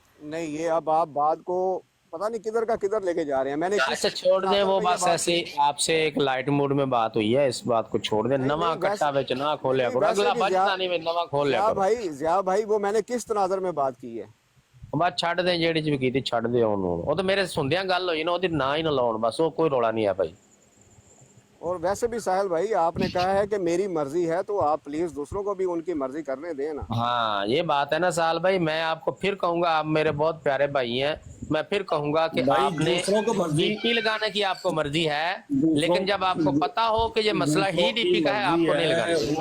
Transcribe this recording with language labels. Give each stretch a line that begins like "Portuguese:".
Hindi: नहीं ये अब आप बात को पता नहीं किधर का किधर लेके जा रहे हैं। मैंने अच्छा छोड़ दें वो बस ऐसे आपसे एक लाइट मूड में बात हुई है, इस बात को छोड़ दें।
Punjabi: नवा कट्टा बेच ना खोलिया करो, अगला बचता नहीं नवा खोल लिया करो।
Hindi: जिया भाई वो मैंने किस तनाजर में बात की है?
Punjabi: बस छੱਡ ਦੇ ਜਿਹੜੀ ਚ ਵੀ ਕੀਤੀ ਛੱਡ ਦੇ ਉਹਨੂੰ, ਉਹ ਤਾਂ ਮੇਰੇ ਸੁਣਦਿਆਂ ਗੱਲ ਹੋਈ ਨਾ, ਉਹਦੀ ਨਾ ਹੀ ਨਾ ਲਾਉਣ, ਬਸ ਉਹ ਕੋਈ ਰੌਲਾ
Hindi: नहीं है भाई। और वैसे भी साहिल भाई आपने कहा है कि मेरी मर्जी है तो आप प्लीज दूसरों को भी उनकी मर्जी करने दें ना। हाँ ये बात है ना साल भाई, मैं आपको फिर कहूंगा, आप मेरे बहुत प्यारे भाई हैं, मैं फिर कहूंगा कि भाई आपने दूसरों को मर्जी डीपी लगाने की आपको मर्जी है, लेकिन जब आपको पता हो कि ये मसला ही डीपी का है, आपको नहीं लगाना।